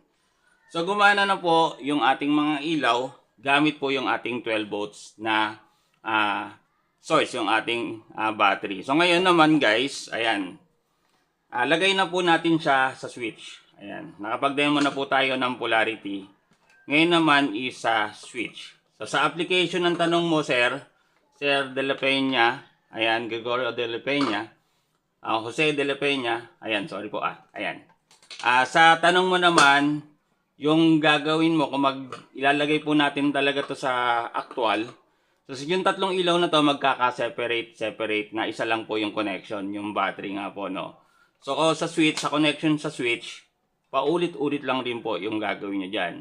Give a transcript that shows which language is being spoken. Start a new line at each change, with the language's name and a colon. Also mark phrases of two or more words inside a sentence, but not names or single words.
Filipino: So gumana na po yung ating mga ilaw, gamit po yung ating 12 volts na source, yung ating battery. So ngayon naman guys, ayan, lagay na po natin siya sa switch. Ayan, nakapag-demo na po tayo ng polarity. Ngayon naman is switch. So sa application ng tanong mo, Sir De La Peña, ayan, Gregorio De La Peña, Jose De La Peña, ayan, sorry po, ayan. Sa tanong mo naman, yung gagawin mo, kung ilalagay po natin talaga to sa actual, so yung tatlong ilaw na to magkaka-separate na isa lang po yung connection, yung battery nga po, no. So sa switch, sa connection sa switch, paulit-ulit lang din po yung gagawin nyo dyan.